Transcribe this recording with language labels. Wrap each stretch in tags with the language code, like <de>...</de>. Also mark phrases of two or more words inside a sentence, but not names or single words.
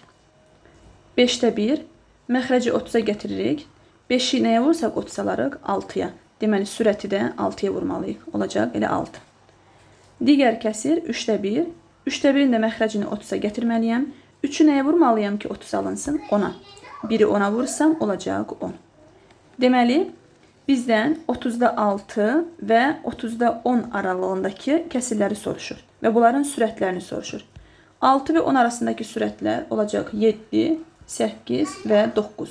<az>5-də 1, məxrəci 30-a gətiririk. 5-i nəyə vursaq 30 alarıq? 6-ya. Deməli, sürəti də 6-ya vurmalıyıq. Olacaq elə 6. Digər kəsir 3-də 1. 3-də 1-in də məxrəcini 30-a gətirməliyəm. 3-ü nəyə vurmalıyam ki, 30 alınsın? 10-a. 1-i 10-a vursam, olacaq 10. Deməli, bizdən 30-da 6 və 30-da 10 aralığındakı kəsirləri soruşur və bunların sürətlərini soruşur. 6 və 10 arasındakı sürətlər olacaq 7, 8 və 9.</az>